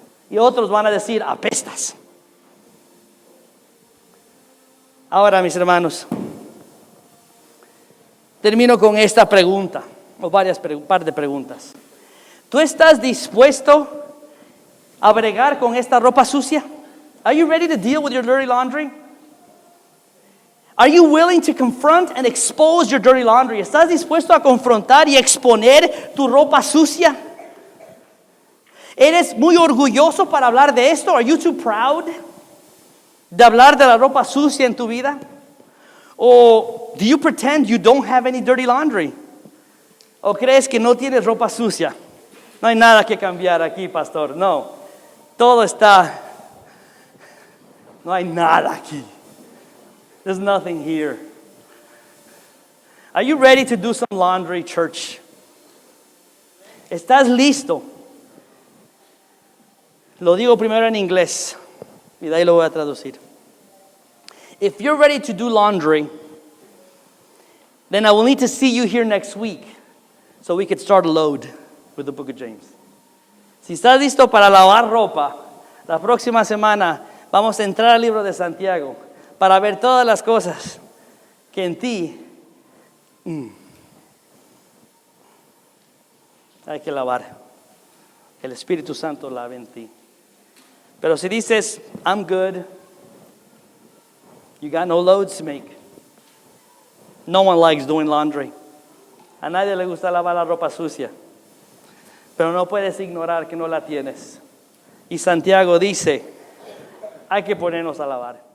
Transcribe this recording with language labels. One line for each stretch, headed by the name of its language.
Spanish: Y otros van a decir, apestas. Ahora, mis hermanos, termino con esta pregunta, o par de preguntas. ¿Tú estás dispuesto a bregar con esta ropa sucia?
English: Are you ready to deal with your dirty laundry? Are you willing to confront and expose your dirty laundry?
Spanish: ¿Estás dispuesto a confrontar y exponer tu ropa sucia? ¿Eres muy orgulloso para hablar de esto?
English: Are you too proud
Spanish: de hablar de la ropa sucia en tu vida?
English: ¿O do you pretend you don't have any dirty laundry?
Spanish: ¿O crees que no tienes ropa sucia? No hay nada que cambiar aquí, pastor. No, todo está. No hay nada aquí.
English: There's nothing here. Are you ready to do some laundry, church?
Spanish: ¿Estás listo? Lo digo primero en inglés y de ahí lo voy a traducir.
English: If you're ready to do laundry, then I will need to see you here next week so we could start a load with the book of James.
Spanish: Si estás listo para lavar ropa, la próxima semana vamos a entrar al libro de Santiago para ver todas las cosas que en ti hay que lavar. El Espíritu Santo lave en ti. Pero si dices,
English: I'm good, you got no loads to make. No one likes doing laundry.
Spanish: A nadie le gusta lavar la ropa sucia. Pero no puedes ignorar que no la tienes. Y Santiago dice, hay que ponernos a lavar.